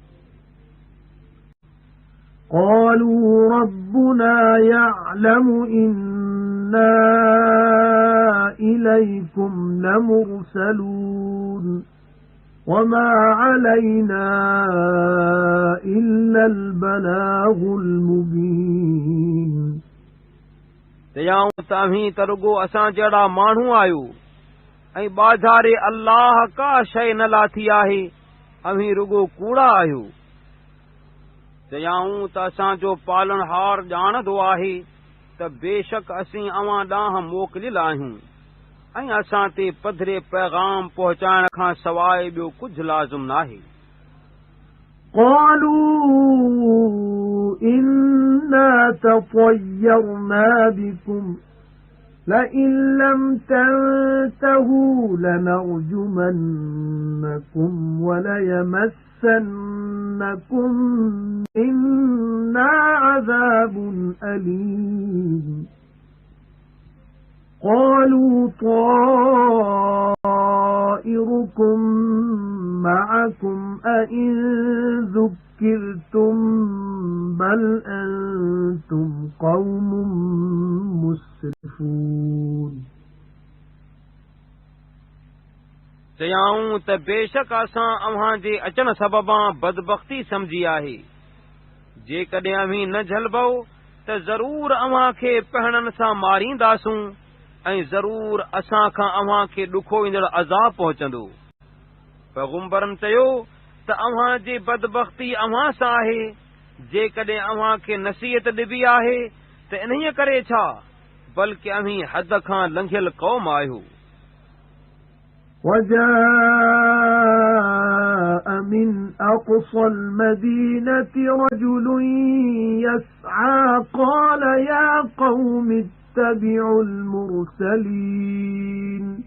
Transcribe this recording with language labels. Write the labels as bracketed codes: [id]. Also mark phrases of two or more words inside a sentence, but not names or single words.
[ar] قالوا ربنا يعلم إنا إليكم لمرسلون وما علينا إلا البلاغ المبين [sd] चयाऊं त अव्हीं त रुगो असां जहिड़ा माण्हू आहियो ऐं ॿाझारे अल्लाह का शइ न लाथी आहे, अव्हीं रुगो कूड़ा आहियो। चयाऊं त असांजो पालनहार ॼाणंदो आहे त बेशक असीं अव्हां ॾांहुं मोकिलियल आहियूं ऐं असां ते पधरे पैगाम पहुचाइण खां सवाइ ॿियो कुझु लाज़िम नाहे। [ar] قالوا إنا تطيرنا بكم لئن لم تنتهوا لنرجمنكم وليمسنكم منا عذاب أليم قالوا طائركم معكم أئن ذكرتم بل أنتم قوم مسرفون [sd] चयाऊं त बेशक असां अव्हां जे अचण सबबां बदबख्ती समझी आहे। जेकॾहिं अव्हीं न झलबो त ज़रूर अव्हां खे पहणनि सां मारींदासूं ऐं ज़रूर असां खां अव्हां खे ॾुखो ईंदड़ अज़ाब पहुचंदो। पैगुंबरनि चयो त अव्हां जी बदबख्ती अव्हां सां आहे। जेकॾहिं अव्हां खे नसीहत ॾिबी आहे त इन्हीअ करे छा, बल्कि अव्हीं हद खां लंघियल क़ौम आहियो। [ar] وجاء من أقصى المدينة رجل يسعى قال يا قوم اتبعوا المرسلين